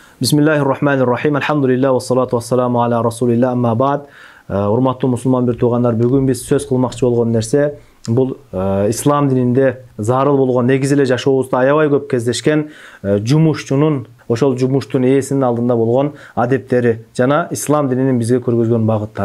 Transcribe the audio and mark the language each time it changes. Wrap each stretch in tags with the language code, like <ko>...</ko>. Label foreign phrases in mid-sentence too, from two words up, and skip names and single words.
<ar>بسم الله الرحمن الرحيم. الحمد لله والصلاة والسلام على رسول الله أما بعد.</ar> <ky>Урматтуу мусулман бир туугандар, бүгүн биз сөз кылмакчы болгон нерсе бул ислам дининде зарыл болгон, негизи эле жашообузда аябай көп кездешкен жумушчунун, ошол жумуштун ээсинин алдында болгон адептери жана ислам дининин бизге көргөзгөн багыттары.</ky>